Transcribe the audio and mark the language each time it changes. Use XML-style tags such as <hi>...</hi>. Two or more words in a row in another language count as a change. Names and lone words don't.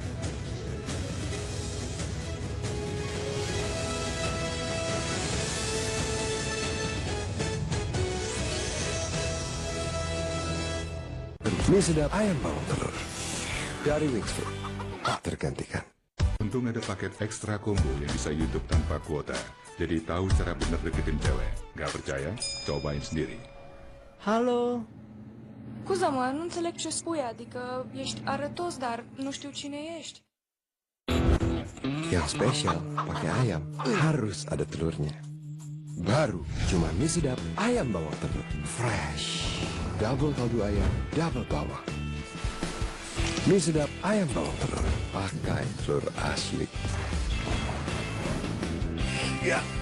<id>Mie sedap ayam bawang telur dari Wings Food, tak tergantikan. Untung ada paket ekstra combo yang bisa YouTube tanpa kuota. Jadi tahu cara bener deketin cewek. Gak percaya? Cobain sendiri. Halo?</id> <ro>Scuza, mă, nu înțeleg ce spui, adică ești arătos, dar nu știu cine ești.</ro> <id>Yang spesial pakai ayam harus ada telurnya. Baru cuma mie sedap ayam bawang telur. Fresh. Double kaldu ayam, double bawang. Mie sedap ayam bawang telur. Pakai telur asli. Ya.</id>